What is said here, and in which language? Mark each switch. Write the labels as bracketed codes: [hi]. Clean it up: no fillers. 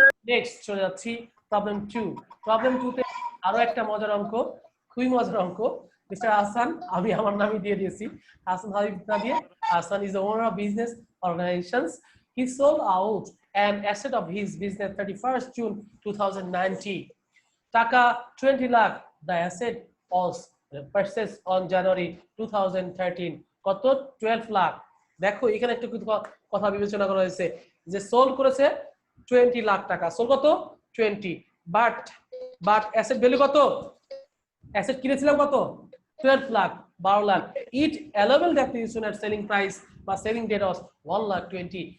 [bn] Next চলে যাচ্ছি problem 2। Problem 2 তে আরো একটা মজার অঙ্ক, খুবই মজার অঙ্ক। মিস্টার হাসান, আমি আমার নামই দিয়ে দিয়েছি, হাসান হাবিব না দিয়ে। [en] Hasan is the owner of business organizations. He sold out an asset of his business 31st June 2019. [bn] টাকা 20 lakh. [en] The asset was purchased on January 2013. [bn] কত? 12 লাখ। দেখো এখানে একটু কথা বিবেচনা করা হয়েছে যে সোল্ড করেছে 20 লাখ টাকা। সোল্ড কত? 20। বাট অ্যাসেট ভ্যালু কত? অ্যাসেট কিনেছিলাম কত? 12 লাখ, 12 লাখ। [en] It allowable depreciation at selling price বা selling date of 1,20,000।